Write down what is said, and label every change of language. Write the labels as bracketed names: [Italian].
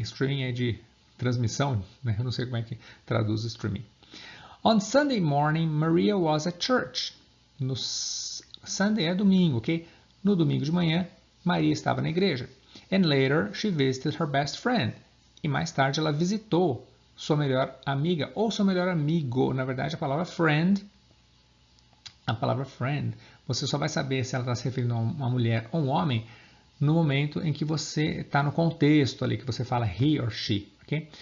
[Portuguese] Streaming é de transmissão, né? Eu não sei como é que traduz streaming. [English] On Sunday morning, Maria was at church. [Portuguese] No Sunday é domingo, ok? No domingo de manhã, Maria estava na igreja. [English] And later, she visited her best friend. [Portuguese] E mais tarde, ela visitou sua melhor amiga ou seu melhor amigo. Na verdade, a palavra friend a palavra friend, você só vai saber se ela está se referindo a uma mulher ou um homem no momento em que você está no contexto ali, que você fala he or she, ok?